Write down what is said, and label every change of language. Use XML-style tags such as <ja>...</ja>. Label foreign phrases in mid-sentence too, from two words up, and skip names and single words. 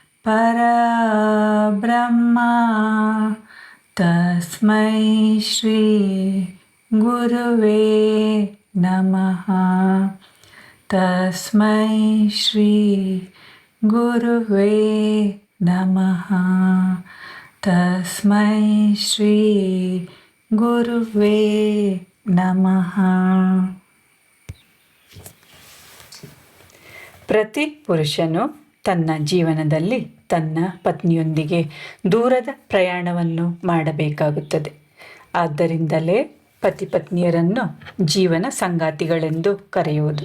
<sa>ಪರಬ್ರಹ್ಮ ತಸ್ಮೈ ಶ್ರೀ ಗುರುವೇ ನಮಃ. ತಸ್ಮೈ ಶ್ರೀ ಗುರುವೇ ನಮಃ. ತಸ್ಮೈ ಶ್ರೀ ಗುರುವೇ ನಮಃ.</sa> <kn>ಪ್ರತಿ ಪುರುಷನು ತನ್ನ ಜೀವನದಲ್ಲಿ ತನ್ನ ಪತ್ನಿಯೊಂದಿಗೆ ದೂರದ ಪ್ರಯಾಣವನ್ನು ಮಾಡಬೇಕಾಗುತ್ತದೆ. ಆದ್ದರಿಂದಲೇ ಪತಿ ಪತ್ನಿಯರನ್ನು ಜೀವನ ಸಂಗಾತಿಗಳೆಂದು ಕರೆಯುವುದು.</kn>